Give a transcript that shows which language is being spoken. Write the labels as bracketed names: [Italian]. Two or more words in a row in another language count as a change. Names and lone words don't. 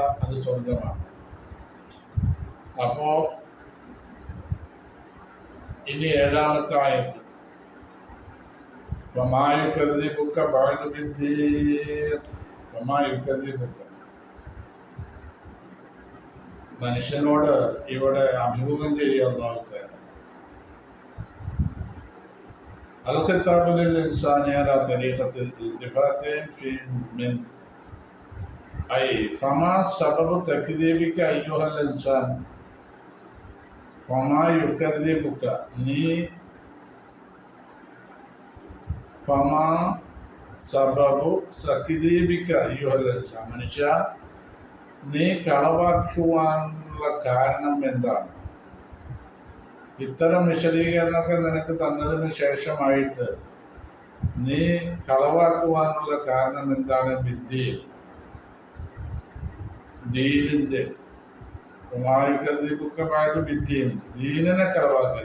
[Malayalam] അത് സ്വർഗമാണ്. അപ്പോ ഇനി 7ാമത്തെ ആയത്ത്, മനുഷ്യനോട് ഇവിടെ അഭിമുഖം ചെയ്യുന്ന [Arabic] الخطاب للإنسان على طريقة الالتفات من أي فما سبب تكذيبك أيها الإنسان فما يكذبك فما سبب تكذيبك أيها الإنسان [Malayalam] മനുഷ്യ, നീ കളവാക്കുവാനുള്ള കാരണം എന്താണ്? ഇത്തരം വിശദീകരണമൊക്കെ നിനക്ക് തന്നതിന് ശേഷമായിട്ട് നീ കളവാക്കുവാനുള്ള കാരണം എന്താണ്? വിദ്യയിൽ, ദീനിന്റെ കുമാരിക്കതിബുക്കമായത് വിദ്യയിൽ ദീനിനെ കളവാക്കുക.